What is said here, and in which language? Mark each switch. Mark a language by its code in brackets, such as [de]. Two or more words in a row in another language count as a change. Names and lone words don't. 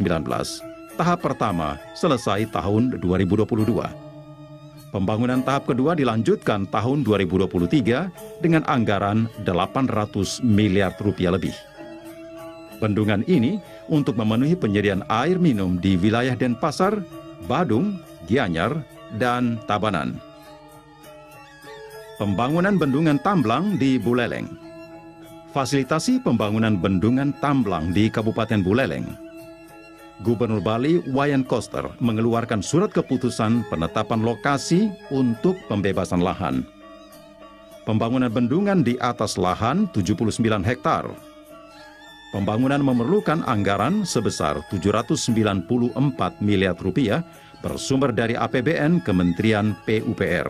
[id] Tahap pertama selesai tahun 2022. Pembangunan tahap kedua dilanjutkan tahun 2023 dengan anggaran 800 miliar rupiah lebih. Bendungan ini untuk memenuhi penyediaan air minum di wilayah Denpasar, Badung, Gianyar, dan Tabanan. Pembangunan Bendungan Tamblang di Buleleng. Fasilitasi pembangunan Bendungan Tamblang di Kabupaten Buleleng. Gubernur Bali Wayan Koster mengeluarkan surat keputusan penetapan lokasi untuk pembebasan lahan. Pembangunan bendungan di atas lahan 79 hektar. Pembangunan memerlukan anggaran sebesar 794 miliar rupiah bersumber dari APBN Kementerian PUPR.